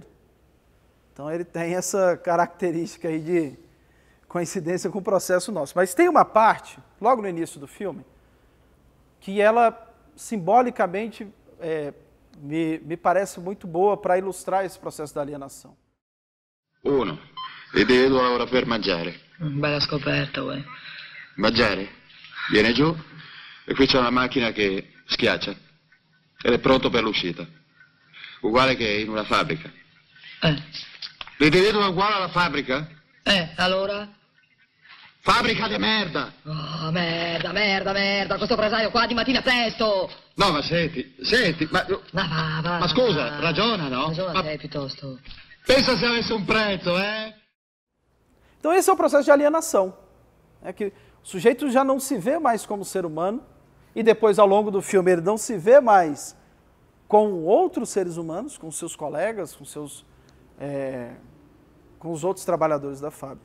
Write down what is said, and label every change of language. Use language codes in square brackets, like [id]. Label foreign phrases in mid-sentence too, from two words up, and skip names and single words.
[pt] Então ele tem essa característica aí de coincidência com o processo nosso. Mas tem uma parte, logo no início do filme, que ela simbolicamente me parece muito boa para ilustrar esse processo da alienação. 1. [it] L'individuo lavora per mangiare. Bella scoperta, uè. Mangiare? Viene giù e qui c'è una macchina che schiaccia ed è pronto per l'uscita. Uguale che in una fabbrica. L'individuo è uguale alla fabbrica? Allora? Fabbrica di merda! Oh, merda, questo presario qua di mattina presto! No, ma senti, ma... Va. Ma scusa, ragiona, no? Ragiona te, piuttosto. Pensa se avesse un prezzo, [pt] Então esse é o processo de alienação. É que o sujeito já não se vê mais como ser humano, e depois, ao longo do filme, ele não se vê mais com outros seres humanos, com seus colegas, com os outros trabalhadores da fábrica.